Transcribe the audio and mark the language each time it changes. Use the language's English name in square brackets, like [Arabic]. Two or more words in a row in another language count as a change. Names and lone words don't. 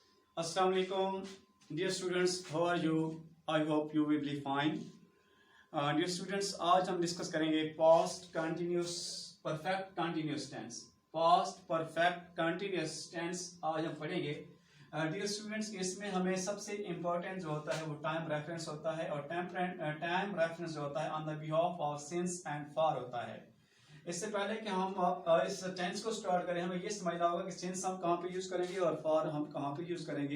[Arabic] السلام عليكم, [English] dear students. How are you? I hope you will be fine. Dear students, [Hindi] आज हम डिस्कस करेंगे [English] past continuous perfect continuous tense. Past perfect continuous tense [Hindi] आज हम पढ़ेंगे. [English] Dear students, [Hindi] इसमें हमें सबसे इम्पोर्टेंट जो होता है वो [English] time reference [Hindi] होता है और [English] time reference [Hindi] जो होता है [English] on the behalf of since and for [Hindi] होता है. इससे पहले कि हम इस टेंस को स्टार्ट करें हमें ये समझना होगा कि सिंस हम कहाँ पे यूज करेंगे और फॉर हम कहाँ पे यूज करेंगे.